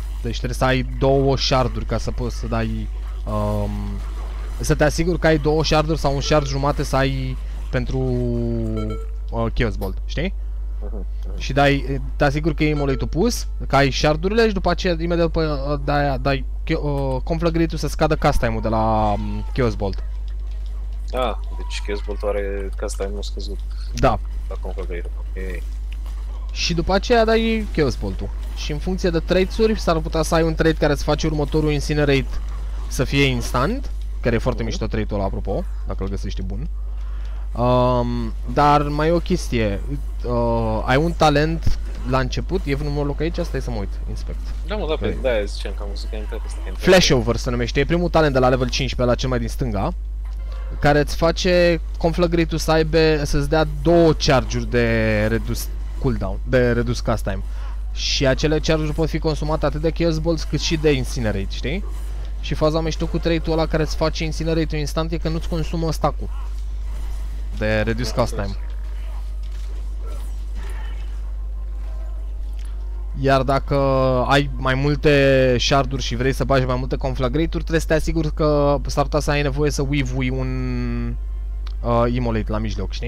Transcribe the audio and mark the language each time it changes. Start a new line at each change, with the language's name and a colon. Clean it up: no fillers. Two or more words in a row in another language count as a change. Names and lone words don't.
Romanian: Deci trebuie să ai 2 sharduri ca să poți să dai... să te asiguri că ai 2 sharduri sau un shard jumate să ai pentru Chaos Bolt, știi? Și te asiguri că e immolate-ul pus, că ai shard-urile și după aceea imediat după dai conflagrate-ul să scadă
English: cast time-ul
Romanian: de la Chaos Bolt. Deci Chaos Bolt are
English: cast time-ul
Romanian: scăzut. Da. La conflagrate, ok. Și după aceea dai Chaos Bolt-ul. Și în funcție de traits-uri s-ar putea să ai un trait care îți face următorul Incinerate să fie instant, care e foarte mișto trait-ul ăla, apropo, dacă îl găsești bun. Dar mai e o chestie, ai un talent la început, e vreun loc aici? Stai să mă uit, inspect. Da, mă, da, pe de-aia ziceam că am văzut că a intrat ăsta. Flashover se numește, e primul talent de la level 15 la cel mai din stânga, care îți face conflagrate-ul să-ți dea 2 charge-uri de redus cooldown, de redus
English: cast time.
Romanian: Și acele charge-uri pot fi consumate atât de Chaos Bolts cât și de Incinerate, știi? Și faza mișto cu trade-ul ăla care îți face Incinerate-ul instant e că nu-ți consumă stack-ul de Reduce Cast Time. Iar dacă ai mai multe sharduri și vrei să bagi mai multe conflagrate-uri, trebuie să te asiguri că s-ar putea să ai nevoie să weave-ui un immolate la mijloc, știi?